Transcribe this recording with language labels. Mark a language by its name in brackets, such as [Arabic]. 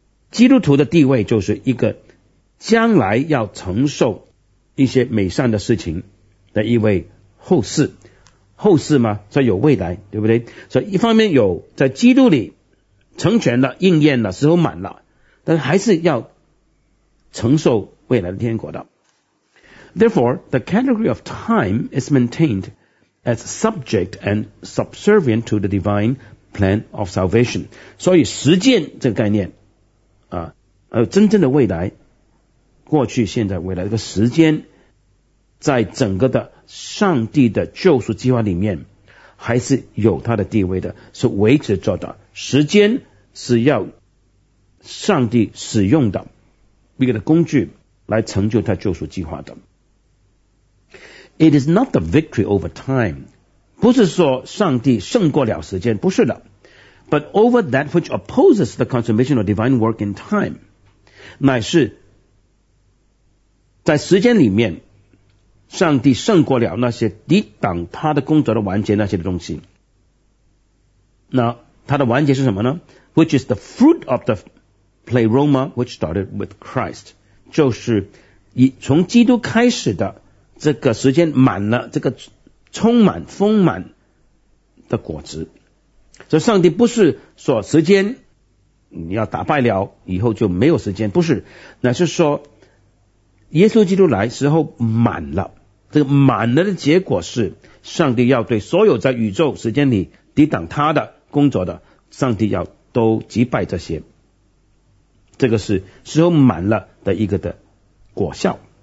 [Chinese] 基督徒的地位就是一个将来要承受一些美善的事情的一位后世。后世嘛，所以有未来，对不对？所以一方面有在基督里成全了、应验了、时候满了，但是还是要承受未来的天国的。 [English] Therefore, the category of time is maintained. As subject and subservient to the divine plan of salvation. [Chinese] 所以时间这个概念真正的未来过去现在未来这个时间在整个的上帝的救赎计划里面还是有它的地位的是维持着的时间是要上帝使用的一个的工具来成就他救赎计划的。 [English] It is not the victory over time. [Chinese] 不是说上帝胜过了时间，不是的。 [English] But over that which opposes the consummation of divine work in time. [Chinese] 乃是在时间里面上帝胜过了那些抵挡他的工作的完结那些的东西。那他的完结是什么呢 [English] ?Which is the fruit of the pleroma which started with Christ. [Chinese] 就是以从基督开始的这个时间满了这个充满丰满的果子所以上帝不是说时间你要打败了以后就没有时间，不是，那是说耶稣基督来时候满了，这个满了的结果是上帝要对所有在宇宙时间里抵挡他的工作的，上帝要都击败这些，这个是时候满了的一个的果效。